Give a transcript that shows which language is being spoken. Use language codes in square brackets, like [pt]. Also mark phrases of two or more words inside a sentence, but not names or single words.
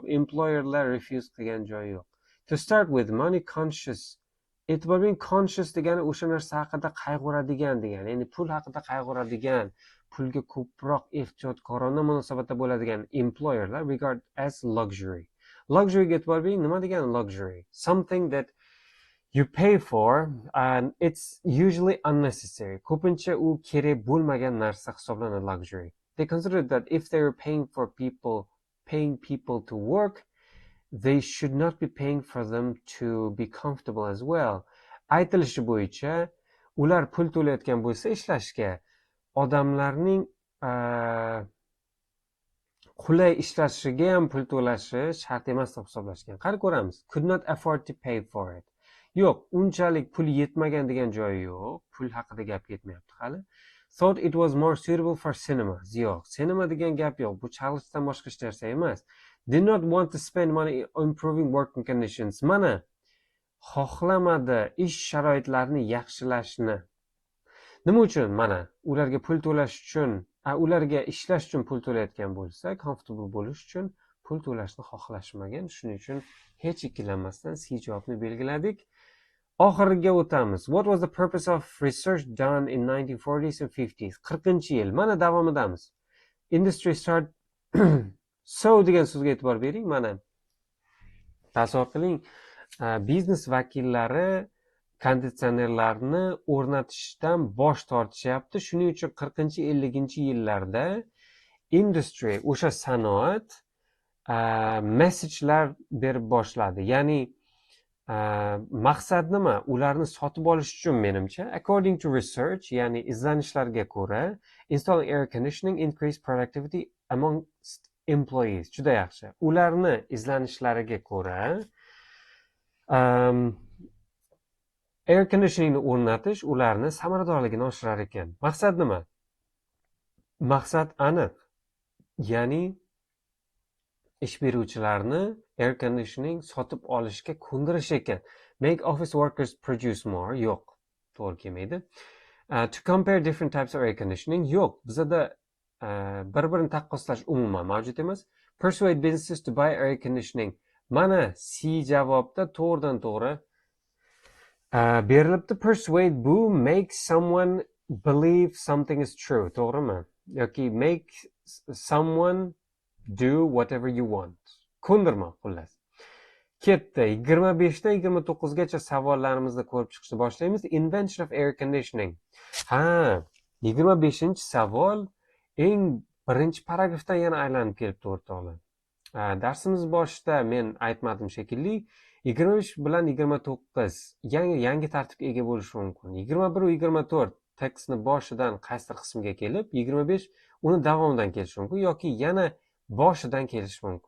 [uz] Employerlar refuse qilgan joyi yo'q. [en] To start with, money conscious. [uz] E'tibor bering, conscious degani o'sha narsa haqida qayg'uradigan degani. Ya'ni pul haqida qayg'uradigan, pulga ko'proq ehtiyotkorona munosabatda bo'ladigan employerlar [en] regard as luxury. [uz] Luxuryga e'tibor bering, nima degani luxury? [en] Something that you pay for and it's usually unnecessary. [uz] Ko'pincha u kerak bo'lmagan narsa hisoblanadi luxury. [en] They consider that if they are paying people to work, they should not be paying for them to be comfortable as well. [uz] Aytilishi bo'yicha, ular pul to'layotgan bo'lsa ishlashga, odamlarning qulay ishlashiga ham pul to'lashi shart emas deb hisoblashgan. Qani ko'ramiz. [en] Could not afford to pay for it. [uz] Yo'q, unchalik pul yetmagan degan joyi yo'q. Pul haqida gap ketmayapti hali. [en] Thought it was more suitable for cinemas. [uz] Yo'q, sinema degan gap yo'q. Bu chalg'ishdan boshqa hech narsa emas. [en] Did not want to spend money improving working conditions. [uz] Mana xohlamadi ish sharoitlarini yaxshilashni. Nima uchun? Mana ularga pul to'lash uchun, ularga ishlash uchun pul to'layotgan bo'lsa, comfortable bo'lish uchun pul to'lashni xohlashmagan. Shuning uchun hech ikkilanmasdan C javobni belgiladik. Oxiriga o'tamiz. [en] What was the purpose of research done in 1940s and 50s? [uz] 40-yil. Mana davomidamiz. [en] Industry start so [uz] degan so'zga e'tibor bering. Mana tasavvur qiling, biznes vakillari konditsionerlarni o'rnatishdan bosh tortishyapti. Shuning uchun 40-50-yillarda industry, o'sha sanoat messagelar berib boshladi. Ya'ni maqsad nima? Ularni sotib olish uchun menimcha, [en] according to research, [uz] ya'ni izlanishlarga ko'ra, [en] installing air conditioning increased productivity amongst employees. [uz] Juda yaxshi. Ularni izlanishlariga ko'ra [en] air conditioningni [uz] o'rnatish ularni samaradorligini oshirar ekan. Maqsad nima? Maqsad aniq. Ya'ni ish beruvchilarni [en] air conditioning [uz] sotib olishga ko'ndirish ekan. [en] Make office workers produce more. [uz] Yo'q, to'g'ri kelmaydi. [en] To compare different types of air conditioning. [uz] Yo'q, bizada bir-birini taqqoslash umuman mavjud emas. [en] Persuade businesses to buy air conditioning. [uz] Mana C javobda to'g'ridan to'g'ri berilibdi. [en] Persuade bu make someone believe something is true. [uz] To'g'rimi? [en] Yoki make someone do whatever you want. [uz] Ko'ndirma xullas. Ketdi. 25dan 29gacha savollarimizni ko'rib chiqishni boshlaymiz. [en] Invention of air conditioning. [uz] 25-savol eng birinchi paragrafdan yana aylanib kelibdi o'rtoqlar. Darsimiz boshida men aytmadim shekilli, 23 bilan 29 yangi tartibga ega bo'lishi mumkin. 21 va 24 tekstni boshidan qaysidir qismiga kelib, 25 uni davomidan kelishi mumkin yoki yana boshidan kelishi mumkin.